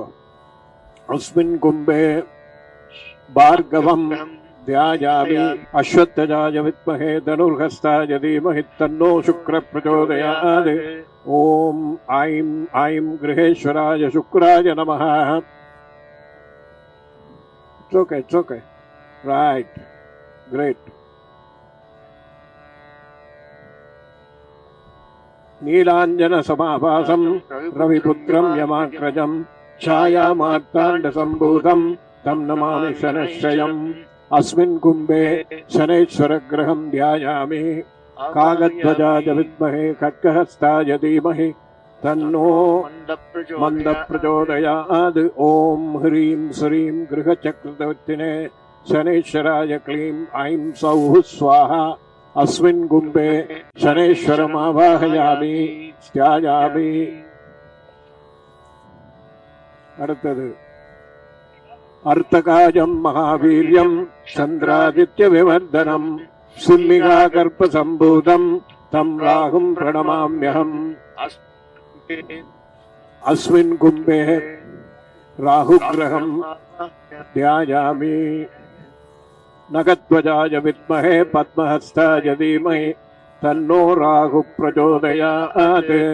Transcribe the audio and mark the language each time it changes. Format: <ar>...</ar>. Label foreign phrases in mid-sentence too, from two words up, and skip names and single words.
<sa>अस्मिन् कुंभे भार्गवं ध्यायामि। अश्वत्थजाय विद्महे धनुर्हस्ताय धीमहि तन्नो शुक्रः प्रचोदयात्। ओम ऐं ऐं गृहेश्वराय शुक्राय नमः।</sa> <en>It's okay. Right. Great.</en> <sa>नीलांजन समाभासं रविपुत्रं यमाग्रजं छायामार्ताण्डसम्भूतं तं नमामि शनश्चयम्। अस्मिन् कुम्भे शनैश्वरग्रहं ध्यायामि कागध्वजाय विद्महे खड्गहस्ताय धीमहि तन्नो मन्दप्रचोदयात् ॐ ह्रीं श्रीं गृहचक्रवर्तिने शनैश्वराय क्लीं ऐं सौः स्वाहा अस्मिन् कुम्भे शनैश्वरमावाहयामि ध्यायामि அடுத்தது अर्धकायं महावीर्यं चन्द्रादित्य विमर्दनम् सिंहिकागर्भ सम्भूतं तं राहुं प्रणमाम्यहम् अस्मिन् कुम्भे राहुग्रहं ध्यायामि नगध्वजाय विद्महे पद्महस्ताय धीमहि तन्नो राहुः प्रचोदयात्</sa>